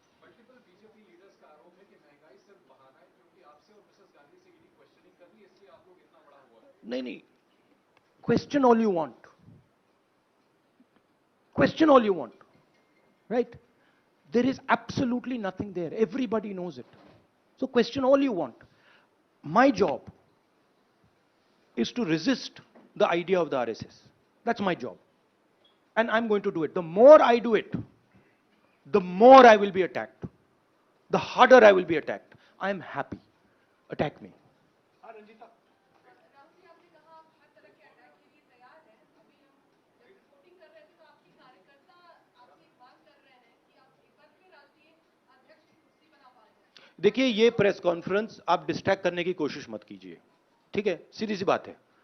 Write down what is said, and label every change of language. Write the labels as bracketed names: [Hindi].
[Hindi] Multiple BJP leaders का आरोप है कि महंगाई सिर्फ बहाना है, क्योंकि आपसे और मिसेस गांधी से ईडी क्वेश्चनिंग कर ली, इसलिए आप लोग इतना बड़ा हुआ। नहीं, [English] question all you want, question all you want, right? There is absolutely nothing there, everybody knows it. So question all you want. My job is to resist the idea of the RSS. That's my job. And I'm going to do it. The more I do it, the more I will be attacked. The harder I will be attacked. I am happy. Attack me. [Hindi] हाँ रंजीता राहुल जी आपने कहा आप हर तरह के attack के लिए तैयार हैं अभी हम जब रिपोर्टिंग कर रहे थे तो आपके कार्यकर्ता आपसे एक बात कर रहे हैं कि आप एक बार फिर राष्ट्रीय अध्यक्ष की कुर्सी बना पा रहे हैं देखिए, ये प्रेस कॉन्फ्रेंस आप डिस्ट्रैक्ट करने की कोशिश मत कीजिए, ठीक है? सीधी सी बात है।